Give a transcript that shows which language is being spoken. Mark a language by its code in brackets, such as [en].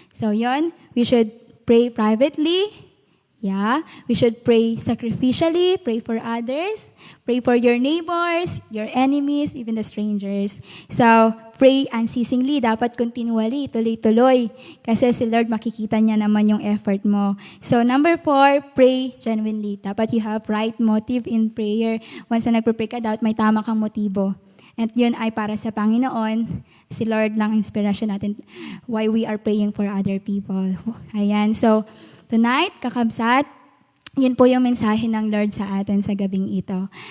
[tl] So yon, [en] we should pray privately. Yeah, we should pray sacrificially, pray for others, pray for your neighbors, your enemies, even the strangers. So, pray unceasingly, [tl] dapat [en] continually, [tl] tuloy-tuloy. Kasi si Lord makikita niya naman yung effort mo. [en] So, number 4, pray genuinely. Dapat you have right motive in prayer. [tl] Once na nagpre-pray ka, dapat may tama kang motibo. At yun ay para sa Panginoon. Si Lord lang [en] inspiration [tl] natin [en] why we are praying for other people. [tl] Ayan, so, tonight, kakabsat, yun po yung mensahe ng Lord sa atin sa gabing ito.